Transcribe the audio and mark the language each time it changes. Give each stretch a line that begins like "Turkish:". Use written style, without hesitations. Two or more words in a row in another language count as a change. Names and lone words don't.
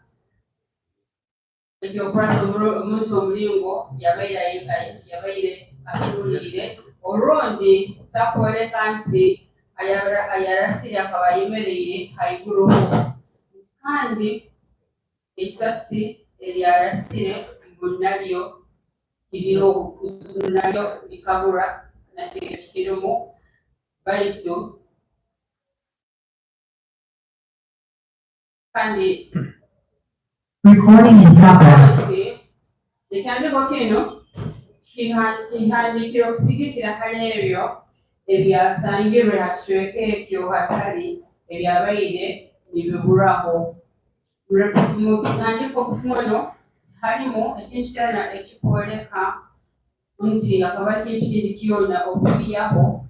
Nyoro: omuntu omulingo yabaire akirulire olundi takwoleka nti ayarasire akaba ayemereire haiguruho kandi ekisasi eryarasire nalyo kiriho nalyo likabura nakyo kirimu baitu kandi
English: recording in progress.
Nyoro: Ekyandiko kino kihandikira okusigikira hali ebyo ebyasangirwe hakicweka ekyo hatali ebyabaire nibiburaho mu kitandiko kuno harimu ekintu kyona ekikworeka nti akaba kyekindi kyona okuyaho